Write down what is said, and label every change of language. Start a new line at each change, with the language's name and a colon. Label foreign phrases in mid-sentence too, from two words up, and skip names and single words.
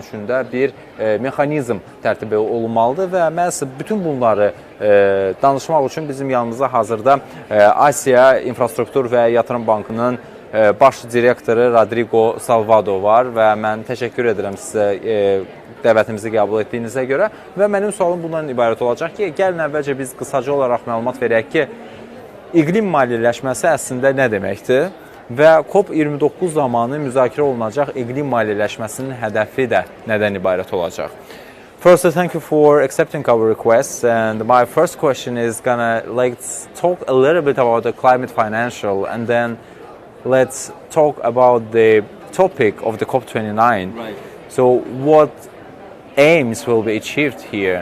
Azerbaijani: üçün də bir mexanizm tərtib olunmalıdır və məhz bütün bunları danışmaq üçün bizim yanımızda hazırda Asiya İnfrastruktur və Yatırım Bankının baş direktoru Rodrigo Salvado var və mən təşəkkür edirəm sizə dəvətimizi qəbul etdiyinizə görə və mənim sualım bundan ibarət olacaq ki, gəlin əvvəlcə biz qısaca olaraq məlumat verək ki, iqlim maliyyələşməsi əslində nə deməkdir? Və COP29 zamanı müzakirə olunacaq iqlim maliyyələşməsinin hədəfi də nədən ibarət olacaq?
English: First, thank you for accepting our request. And my first question is let's talk a little bit about the climate financial, and then let's talk about the topic of the COP29. Right. So, what aims will be achieved here?